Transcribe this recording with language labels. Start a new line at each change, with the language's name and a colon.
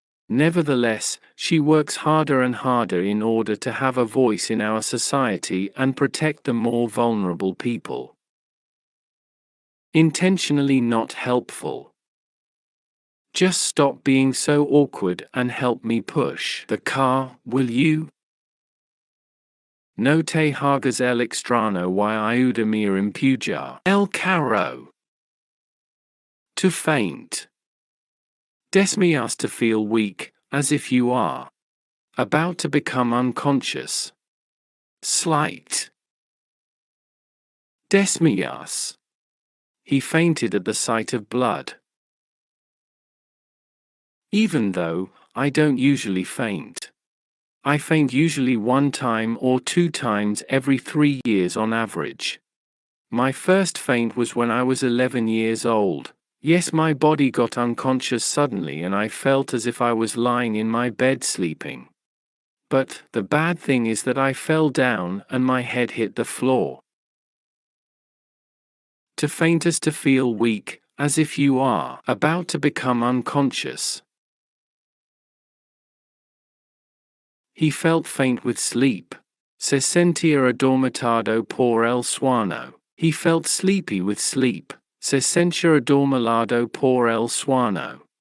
English: Nevertheless, she works harder and harder in order to have a voice in our society and protect the more vulnerable people. Intentionally not helpful. Just stop being so awkward and help me push the car, will you?
Spanish: No te hagas el extraño y ayúdame a empujar el carro.
English: To faint. Desmayas to feel weak, as if you are about to become unconscious. Slight. Desmayas. He fainted at the sight of blood. Even though I don't usually faint. I faint usually 1 time or 2 times every 3 years on average. My first faint was when I was 11 years old. Yes, my body got unconscious suddenly and I felt as if I was lying in my bed sleeping. But the bad thing is that I fell down and my head hit the floor. To faint is to feel weak, as if you are about to become unconscious. He felt faint with sleep.
Spanish: Se sentía adormitado por el sueño.
English: He felt sleepy with sleep.
Spanish: Se sentía adormilado por el sueño.